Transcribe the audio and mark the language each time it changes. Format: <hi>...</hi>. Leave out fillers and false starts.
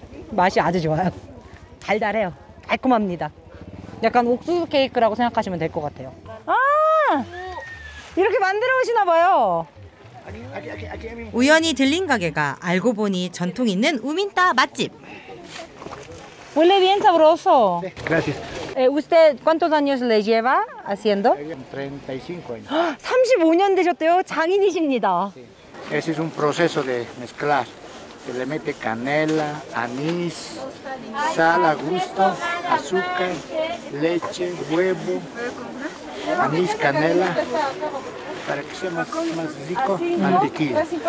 <ko>맛이 아주 좋아요. 달달해요. 달콤합니다. 약간 옥수수 케이크라고 생각하시면 될 것 같아요. 아! 이렇게 만들어 오시나 봐요. 우연히 들린 가게가 알고 보니 전통 있는 우민따 맛집.</ko> <es>Huele bien sabroso. Gracias. ¿Usted cuántos años le lleva haciendo? 35 años.</es> <ko>35년 되셨대요. 장인이십니다.</ko> <es>Ese es un proceso de mezclar. Se le mete canela, anís, sal a gusto, azúcar, leche, huevo, anís, canela, para que sea más rico, mantequilla.</es>